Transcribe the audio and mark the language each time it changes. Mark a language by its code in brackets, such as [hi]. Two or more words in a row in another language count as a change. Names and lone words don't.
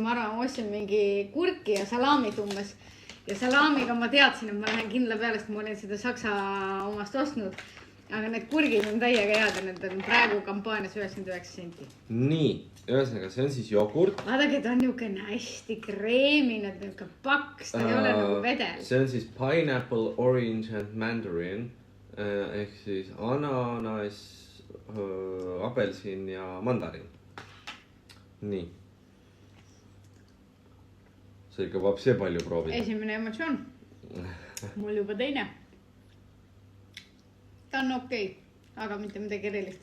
[et] Ma arvan, ma ostsin mingi kurki ja salaamid umbes. Ja salaamiga ma teadsin, et ma lähen kindla peale, sest ma olin seda Saksa omast ostnud. Aga need kurgid on täiega head ja need on praegu kampaanias 99 senti. Nii, ühesõnaga, see on siis jogurt. Vaadake, ta on niisugune hästi kreemine, niisugune paks, ta ei ole nagu vedel. See on siis [en] pineapple, orange and mandarin. [et] Ehk siis ananas, apelsin ja mandarin. Nii. See ikka vab see palju proovida. Esimene emotsioon. Mul juba teine. Ta on okei, aga mitte midagi erilist.